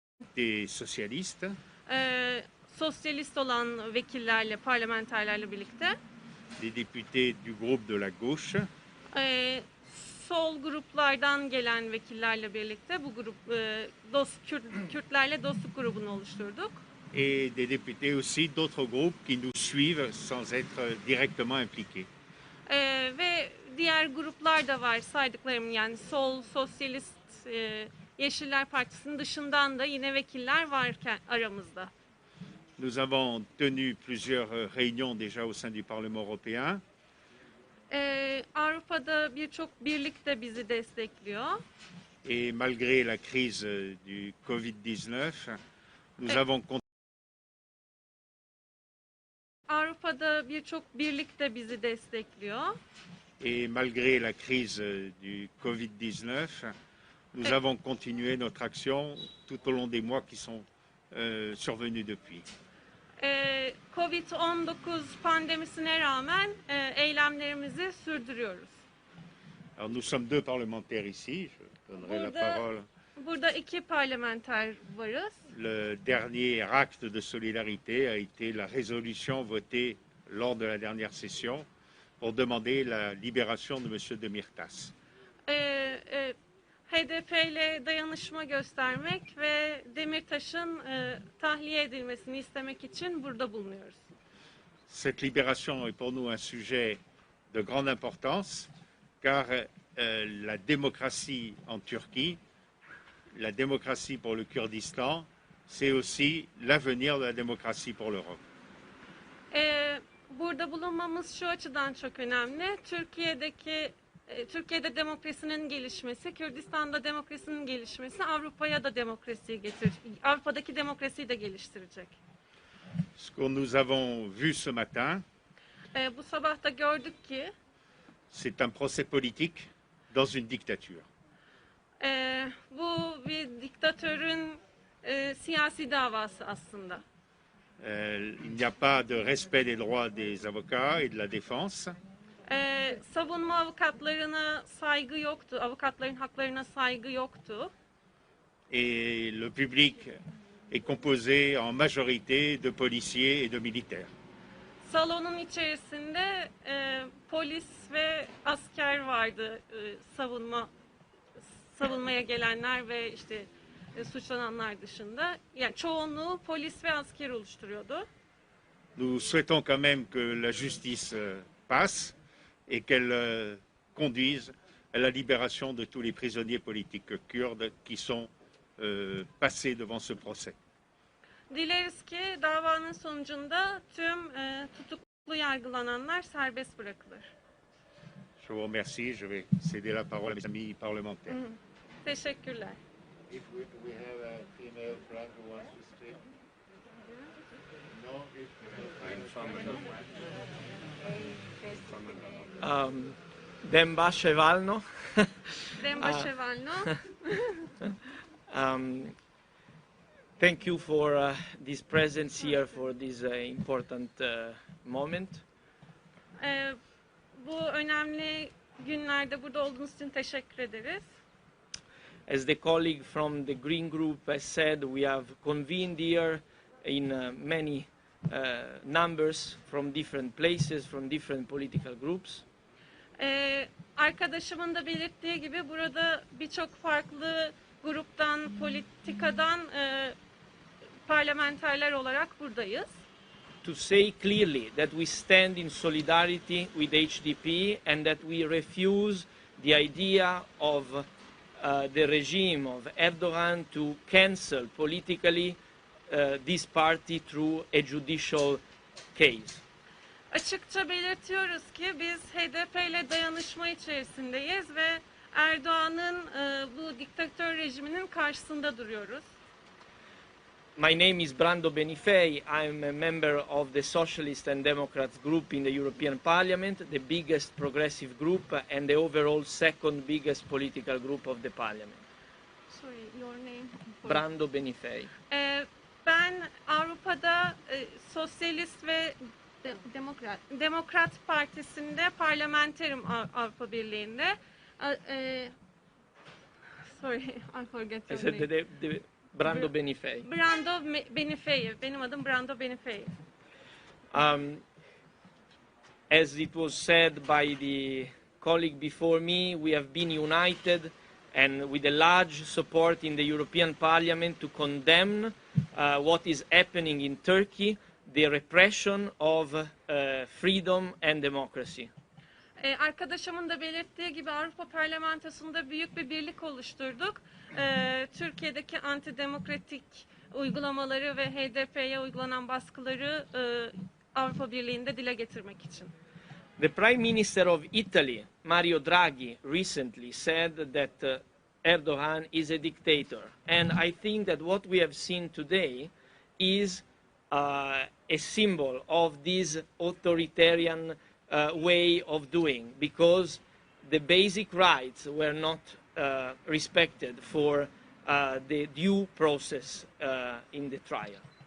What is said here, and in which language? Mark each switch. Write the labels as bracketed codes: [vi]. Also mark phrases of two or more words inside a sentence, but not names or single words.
[fr] députés socialistes, [tr] sosyalist olan vekillerle, parlamenterlerle birlikte, [fr] des députés du groupe de la gauche, [tr] sol gruplardan gelen vekillerle birlikte bu grup Kürtlerle dostluk grubunu oluşturduk. [fr] et des députés aussi d'autres groupes qui nous suivent sans être directement impliqués. [tr] Ve diğer gruplar da var saydıklarım, yani sol, sosyalist, Yeşiller Partisi'nin dışından da yine vekiller varken aramızda. [fr] Nous avons tenu plusieurs réunions déjà au sein du Parlement européen. [tr] Avrupa'da birçok birlik de bizi destekliyor. [fr] Et malgré la crise du Covid-19, nous avons [tr] Avrupa'da birçok birlik de bizi destekliyor. [fr] Et malgré la crise du Covid-19, nous avons continué notre action tout au long des mois qui sont survenus depuis. [tr] Covid-19 pandemisine rağmen eylemlerimizi sürdürüyoruz. [fr] Alors nous sommes deux parlementaires ici, je donnerai la parole. [tr] Burada iki parlamenter varız. [fr] Le dernier acte de solidarité a été la résolution votée lors de la dernière session pour demander la libération de M. Demirtas. [tr] HDP ile dayanışma göstermek ve Demirtaş'ın tahliye edilmesini istemek için burada bulunuyoruz. [fr] Cette libération est pour nous un sujet de grande importance, car la démocratie en Turquie, la démocratie pour le Kurdistan, c'est aussi l'avenir de la démocratie pour l'Europe. [tr] Burada bulunmamız şu açıdan çok önemli. Türkiye'de demokrasinin gelişmesi, Kürdistan'da demokrasinin gelişmesi Avrupa'ya da demokrasiyi Avrupa'daki demokrasiyi de geliştirecek. [fr] Ce que nous avons vu ce matin, [tr] bu sabah da gördük ki, [fr] c'est un procès politique dans une dictature. [tr] Bu bir diktatörün siyasi davası aslında. [fr] Il n'y a pas de respect des droits des avocats et de la défense. [tr] Savunma avukatlarına saygı yoktu, avukatların haklarına saygı yoktu. [fr] Et le public est composé en majorité de policiers et de militaires. [tr] Salonun içerisinde polis ve asker vardı, savunmaya gelenler ve işte suçlananlar dışında. Yani çoğunluğu polis ve asker oluşturuyordu. [fr] Nous souhaitons quand même que la justice passe et qu'elle conduise à la libération de tous les prisonniers politiques kurdes qui sont passés devant ce procès. [tr] Dileriz ki davanın sonucunda tüm tutuklu yargılananlar serbest bırakılır. [fr] Je vous remercie. Je vais céder la parole à mes amis parlementaires. [tr] Teşekkürler. [en] If we have a female friend who wants to speak. No, Demba Shevalno. Demba Shevalno. Thank you for this presence here for this important moment. [tr] Bu önemli günlerde burada olduğunuz için teşekkür ederiz. [en] As the colleague from the Green Group has said, we have convened here in many numbers from different places, from different political groups. [tr] Arkadaşımın da belirttiği gibi burada birçok farklı gruptan, politikadan parlamenterler olarak buradayız. [en] To say clearly that we stand in solidarity with HDP and that we refuse the idea of the regime of Erdogan to cancel politically this party through a judicial case. [tr] Açıkça belirtiyoruz ki biz HDP ile dayanışma içerisindeyiz ve Erdoğan'ın bu diktatör rejiminin karşısında duruyoruz. [en] My name is Brando Benifei. I'm a member of the Socialist and Democrats group in the European Parliament, the biggest progressive group and the overall second biggest political group of the Parliament. Sorry, your name? Brando Benifei. [tr] Ben Avrupa'da Sosyalist ve Demokrat Partisi'nde parlamenterim Avrupa Birliği'nde. [en] Sorry, I forget your name. Brando Benifei. Benifei. [tr] Benim adım Brando Benifei. [en] As it was said by the colleague before me, we have been united and with a large support in the European Parliament to condemn what is happening in Turkey, the repression of freedom and democracy. [tr] Arkadaşımın da belirttiği gibi Avrupa Parlamentosu'nda büyük bir birlik oluşturduk. Türkiye'deki antidemokratik uygulamaları ve HDP'ye uygulanan baskıları Avrupa Birliği'nde dile getirmek için. [en] The Prime Minister of Italy, Mario Draghi, recently said that Erdogan is a dictator. And I think that what we have seen today is a symbol of this authoritarian way of doing, because the basic rights were not respected for the due process in the trial.